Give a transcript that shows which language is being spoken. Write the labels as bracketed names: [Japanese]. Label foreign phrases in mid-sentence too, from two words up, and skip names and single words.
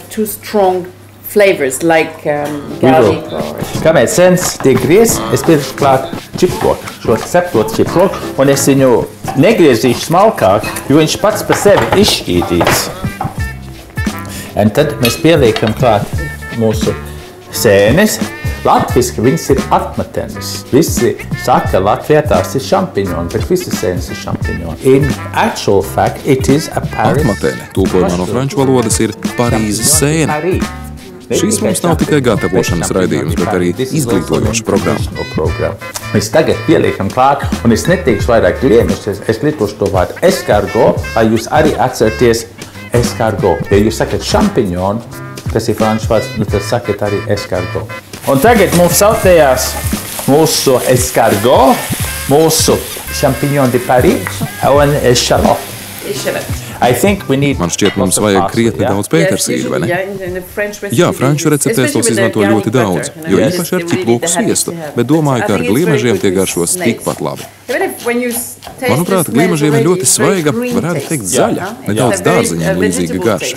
[Latvian] Kamēr sens tiek griez, es pirkšu klāt ķiploku, šo ceptot ķiploku, un es viņu negriezīšu smalkāk, jo viņš pats par sevi izšķīdīts. Un tad mēs pieliekam klāt mūsu sēnes. Latviski viņas ir atmetenes. Visi saka, Latvijā tās ir šampiņoni, bet visas sēnes ir šampiņoni. [English] In actual fact, it is a Paris. [Latvian] Atmatene, tulkojumā no franču valodas, ir Parīzes sēne. Šīs mums nav tikai gatavošanas raidījums, bet arī izglītojoša programma. Mēs tagad pieliekam klāt, un es neteikšu vairāk gliemežus, es lietošu to vārdu eskargot, lai jūs arī atcerieties eskargot. Ja jūs sakat šampiņoni, tas ir franču vārds, tad sakat arī eskargot. Un tagad mums sautējās mūsu eskargot, mūsu [French] champignon de Paris [Latvian] un ešalot. Man šķiet, mums vajag krietni daudz pētersīļu, vai ne? Jā, franču receptēs tos izmanto ļoti daudz, jo īpaši ar ķiploku sviestu, bet domāju, ka ar gliemežiem tie garšos tikpat labi. Manuprāt, gliemežiem ir ļoti svaiga, varētu teikt zaļa, nedaudz dārzeņiem līdzīga garša.